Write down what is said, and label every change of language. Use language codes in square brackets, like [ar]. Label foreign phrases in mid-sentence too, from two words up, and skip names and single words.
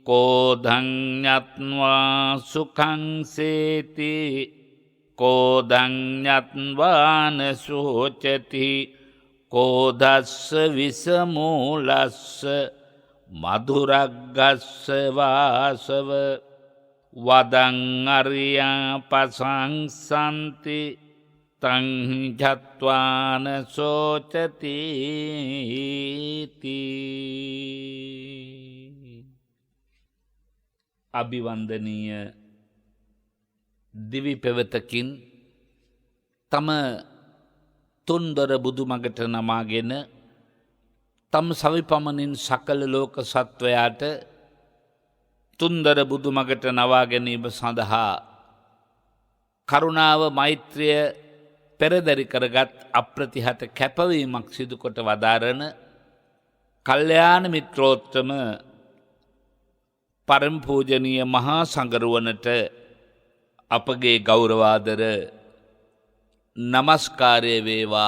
[pi] කෝධංඥත්වා සුකංසේති කෝධංඥත්වාන සෝචති කෝධස්ස විසමූලස්ස මధుරග්ගස්ස වාසව වදං අරියා පසංසන්ති තංජත්වාන සෝචති [si] අභිවන්දනීය දිවි පෙවතකින් තම තුන්දර බුදුමගට නමාගෙන තම සවිපමණින් සකල ලෝක සත්වයාට තුන්දර බුදුමගට නවා ගැනීම සඳහා කරුණාව මෛත්‍රිය පෙරදරි කරගත් අප්‍රතිහත කැපවීමක් සිදු කොට වදාරන කල්යාණ මිත්‍රෝත්තම පරම පූජනීය මහා සංඝරුවනට අපගේ ගෞරවාදර නමස්කාරය වේවා.